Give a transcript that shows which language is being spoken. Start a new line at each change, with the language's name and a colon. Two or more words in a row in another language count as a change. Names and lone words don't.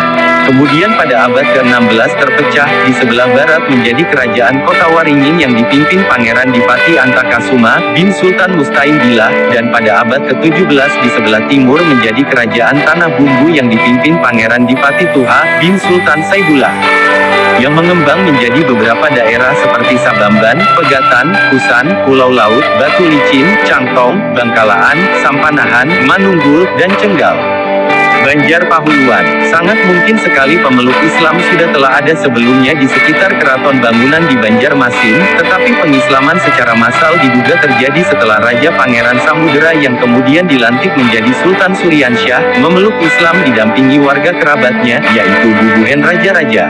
Indonesian: Kemudian pada abad ke-16 terpecah, di sebelah barat menjadi Kerajaan Kota Waringin yang dipimpin Pangeran Dipati Antakasuma bin Sultan Mustain Billah, dan pada abad ke-17 di sebelah timur menjadi Kerajaan Tanah Bumbu yang dipimpin Pangeran Dipati Tuha bin Sultan Saibullah, yang mengembang menjadi beberapa daerah seperti Sabamban, Pegatan, Kusan, Pulau Laut, Batu Licin, Cangtong, Bangkalaan, Sampanahan, Manunggul, dan Cenggal. Banjar Pahuluan, sangat mungkin sekali pemeluk Islam sudah telah ada sebelumnya di sekitar keraton bangunan di Banjarmasin, tetapi pengislaman secara massal diduga terjadi setelah Raja Pangeran Samudera yang kemudian dilantik menjadi Sultan Suryansyah, memeluk Islam didampingi warga kerabatnya, yaitu bubuhen raja-raja.